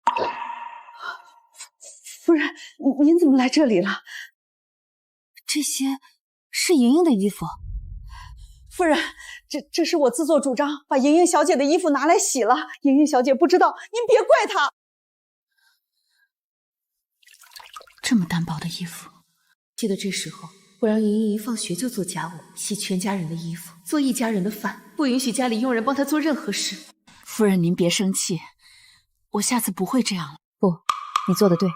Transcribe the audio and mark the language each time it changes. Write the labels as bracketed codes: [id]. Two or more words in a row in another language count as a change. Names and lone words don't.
[zh] 夫人，您怎麼來這裡了？這些是瑩瑩的衣服。夫人，這是我自作主張，把瑩瑩小姐的衣服拿來洗了。瑩瑩小姐不知道，您別怪她。這麼單薄的衣服，記得這時候我讓瑩瑩一放學就做家務，洗全家人的衣服，做一家人的飯，不允許家裡傭人幫她做任何事。夫人，您別生氣，我下次不會這樣了。不，你做得對。